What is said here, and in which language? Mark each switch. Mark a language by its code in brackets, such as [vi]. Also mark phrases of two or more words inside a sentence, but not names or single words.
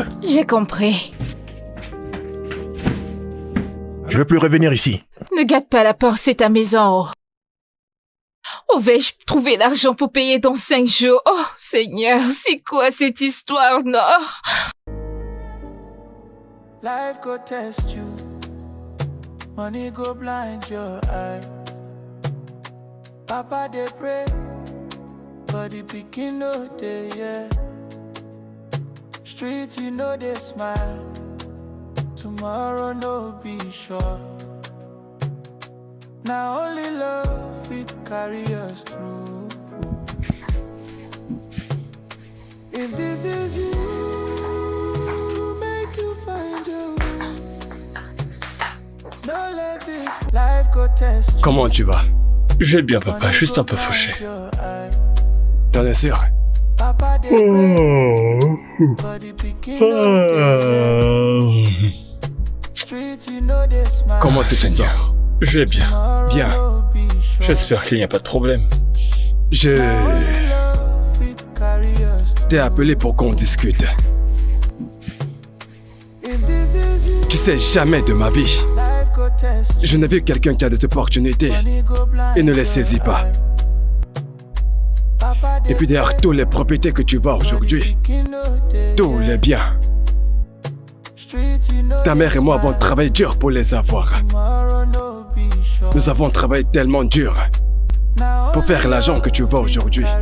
[fr] J'ai compris. Je veux plus revenir ici. Ne gâte pas la porte, c'est ta maison. Où vais-je trouver l'argent pour payer dans 5 jours? Oh, Seigneur, c'est quoi cette histoire, non? [pcm] Life go test you. money go blind your eyes. Papa they pray, but the pikin no dey, yeah. Street you know they smile, tomorrow no be sure. Now only love it carry us through. If this is you, make you find your way. Don't let this life go test you. [fr] Comment tu vas? Je vais bien, papa, juste un peu fauché. T'en es sûr? Papa they pray, but the pikin no dey. Street you know they smile. Comment tu te sens? Je vais bien. [pcm] Tomorrow [fr] Bien. [pcm] no be sure. [fr] J'espère qu'il n'y a pas de problème. Je [pcm] Only love it carry us through. [fr] t'ai appelé pour qu'on discute. [pcm] If this is you, [fr] Tu sais, jamais de ma vie, [pcm] life go test you. [fr] je n'ai vu quelqu'un qui a des opportunités [pcm] Money go blind [fr] et ne les [pcm] your [fr] saisit pas. [pcm] eyes. Papa [fr] Et puis derrière toutes les propriétés que tu vois aujourd'hui, tous les biens, ta mère et moi avons travaillé dur pour les avoir. Nous avons travaillé tellement dur pour faire l'argent que tu vois aujourd'hui.